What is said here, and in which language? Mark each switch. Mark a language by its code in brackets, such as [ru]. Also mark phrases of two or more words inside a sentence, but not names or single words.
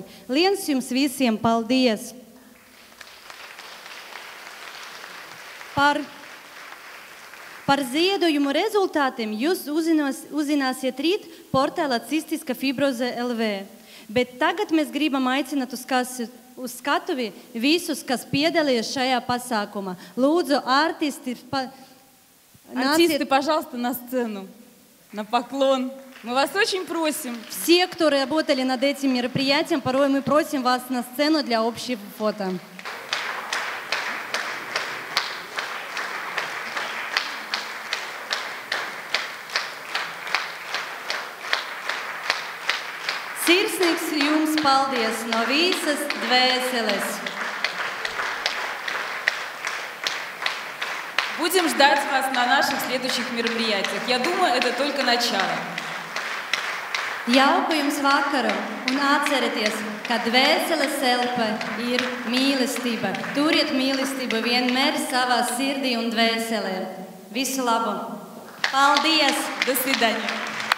[lv] Liels jums visiem paldies! Par ziedojumu rezultātiem jūs uzzināsiet rīt portālā Cistiska fibroze LV. Bet tagad mēs gribam aicināt uz skatuvi visus, kas piedalījās šajā pasākumā. Lūdzu, [ru] артисты, пожалуйста, на сцену, на поклон. Мы вас очень просим. Все, кто работали над этим мероприятием, порой мы просим вас на сцену для общего фото. [lv] Sirsnīgs jums paldies no visas dvēseles. [ru] Будем ждать вас на наших следующих мероприятиях. Я думаю, это только начало. [lv] Jauku jums vakaru un atcerieties, ka dvēseles elpe ir mīlestība. Turiet mīlestību vienmēr savā sirdī un dvēselē. Visu labu! Paldies! [ru] До свидания!